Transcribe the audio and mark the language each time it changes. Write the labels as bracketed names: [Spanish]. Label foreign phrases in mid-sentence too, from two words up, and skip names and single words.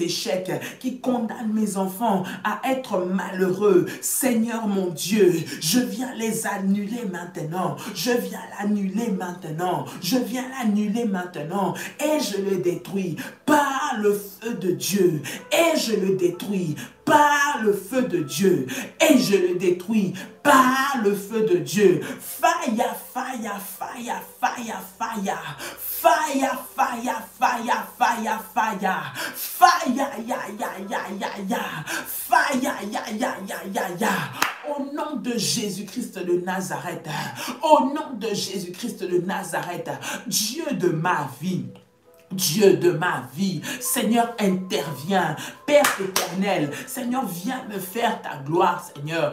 [French] échecs, qui condamnent mes enfants à être malheureux, Seigneur mon Dieu, je viens les annuler maintenant, je viens l'annuler maintenant, je viens l'annuler maintenant, et je le détruis par le feu de Dieu, et je le détruis par le feu de Dieu, et je le détruis par le feu de Dieu. [English] Fire, fire, fire, fire, fire. Fire, fire, fire, fire, fire. Fire, ya, ya, ya, ya, ya. Fire, ya, ya, ya, ya, ya. [French] Au nom de Jésus-Christ de Nazareth, au nom de Jésus-Christ de Nazareth, Dieu de ma vie, Dieu de ma vie, Seigneur, interviens. Père éternel, Seigneur, viens me faire ta gloire, Seigneur.